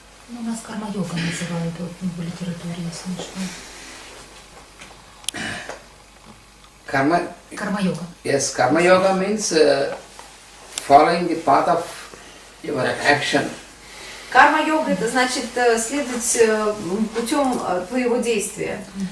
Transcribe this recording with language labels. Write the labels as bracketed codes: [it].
[ru] У нас карма-йога называют в литературе, если что. [en] Karma-yoga. Yes, karma yoga means following the path of your action. [ru] Карма-йога – это значит следовать путем твоего действия.